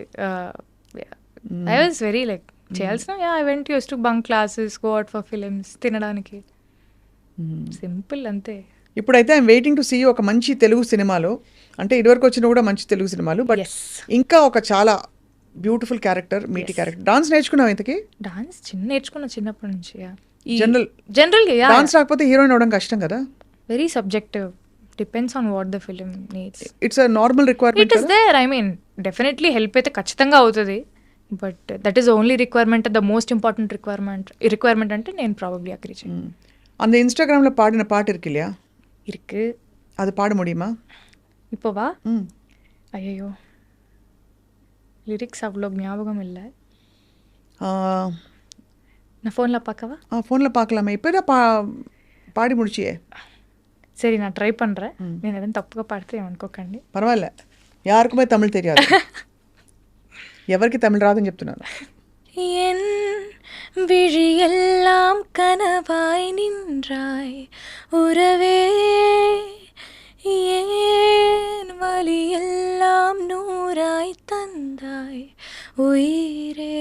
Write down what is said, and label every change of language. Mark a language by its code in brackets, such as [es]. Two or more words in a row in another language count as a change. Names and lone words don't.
[en] I was very like చేయాల్సిన I went use to bunk classes, go out for films, తినడానికి, సింపుల్ అంతే. [te] ఇప్పుడైతే [en] I'm waiting to see [te] ఒక మంచి తెలుగు సినిమాలో, అంటే ఇదివరకు వచ్చిన కూడా మంచి తెలుగు సినిమాలు, బట్ [en] Yes. [te] ఇంకా ఒక చాలా [en] beautiful character, meaty character. [te] డాన్స్ నేర్చుకున్నావు ఇంతకి? డాన్స్ నేర్చుకున్నా చిన్నప్పటి నుంచి. [en] General- [te] జనరల్గా డాన్స్ రాకపోతే హీరోయిన్ అవడం కష్టం కదా. [en] Very subjective, depends on what the film needs. It's a normal requirement It is there, I mean definitely help [te] అయితే ఖచ్చితంగా అవుతుంది, [en] But that is only requirement, the most important requirement [te] అంటే నేను [en] probably agree చేయను. [ta] அந்த இன்ஸ்டாகிராமில் பாடின பாட்டு இருக்கு இல்லையா, இருக்கு, அது பாட முடியுமா இப்போவா? ம் ஐயோ லிரிக்ஸ் அவ்வளோ ஞாபகம் இல்லை, நான் ஃபோனில் பார்க்கவா? ஃபோனில் பார்க்கலாமே, இப்போ தான் பாடி முடிச்சியே. சரி நான் ட்ரை பண்ணுறேன், [te] నేను ఏదైనా తప్పుగా పాడితే ఏమనుకోకండి. పర్వాలే, [ta] யாருக்குமே தமிழ் தெரியாது, [te] ఎవరికి తమిళ రాదని చెప్తున్నాను. [ta] என் விழியெல்லாம் கனவாய் நின்றாய் உறவே, ஏன் வலியெல்லாம் நூறாய் தந்தாய் உயிரே,